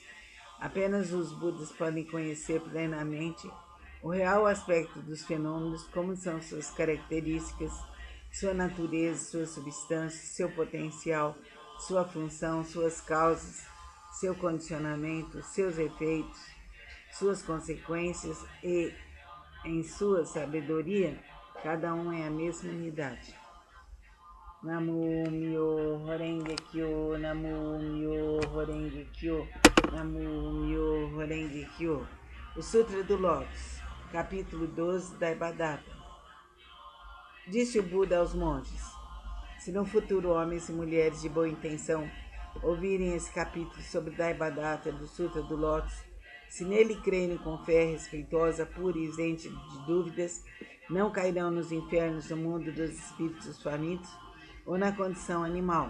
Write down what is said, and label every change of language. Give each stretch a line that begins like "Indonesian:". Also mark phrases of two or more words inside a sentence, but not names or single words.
Portuguese: Apenas os Budas podem conhecer plenamente o real aspecto dos fenômenos, como são suas características, sua natureza, sua substância, seu potencial, sua função, suas causas, seu condicionamento, seus efeitos, suas consequências e, em sua sabedoria, cada um é a mesma unidade.
Japanese: 南無妙蓮華経、南無妙蓮華経、南無妙蓮華経.
Portuguese: O Sutra do Lótus, capítulo 12 da Devadatta. Disse o Buda aos monges: se no futuro homens e mulheres de boa intenção ouvirem esse capítulo sobre Devadatta do Sutra do Lótus, se nele crerem com fé respeitosa, pura e isenta de dúvidas, não cairão nos infernos do mundo dos espíritos famintos ou na condição animal.